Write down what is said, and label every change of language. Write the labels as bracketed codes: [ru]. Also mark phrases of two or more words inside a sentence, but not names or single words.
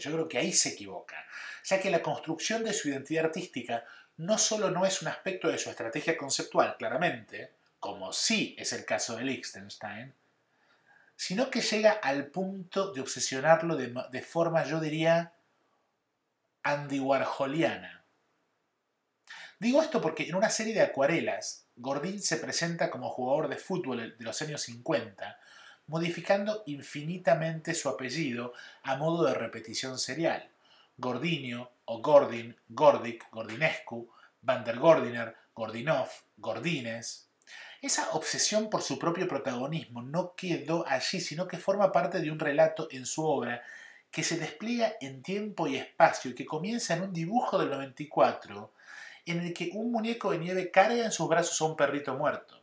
[es] Yo creo que ahí se equivoca, ya que la construcción de su identidad artística no solo no es un aspecto de su estrategia conceptual, claramente, como sí es el caso de Lichtenstein, sino que llega al punto de obsesionarlo de forma, yo diría, anti-warholiana. Digo esto porque en una serie de acuarelas, Gordin se presenta como jugador de fútbol de los años 50, modificando infinitamente su apellido a modo de repetición serial. Gordinio o Gordin, Gordic, Gordinescu, Van der Gordiner, Gordinov, Gordines. Esa obsesión por su propio protagonismo no quedó allí, sino que forma parte de un relato en su obra que se despliega en tiempo y espacio y que comienza en un dibujo del 94 en el que un muñeco de nieve carga en sus brazos a un perrito muerto.